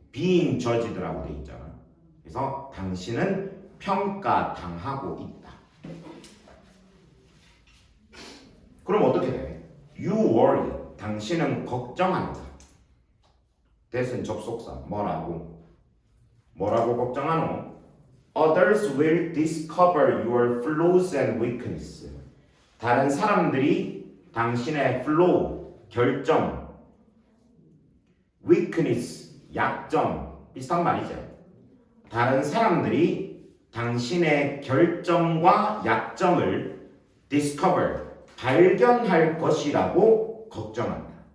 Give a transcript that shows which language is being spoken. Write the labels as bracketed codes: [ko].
[ko] being judged라고 돼 있잖아. 그래서 당신은 평가당하고 있다. 그럼 어떻게 돼? [en] You worry. [ko] 당신은 걱정한다. that은 접속사. 뭐라고 걱정하노? [en] Others will discover your flaws and weakness. [ko] 다른 사람들이 당신의 flaw, 결점, weakness, 약점, 비슷한 말이죠. 다른 사람들이 당신의 결점과 약점을 discover, 발견할 것이라고 걱정한다.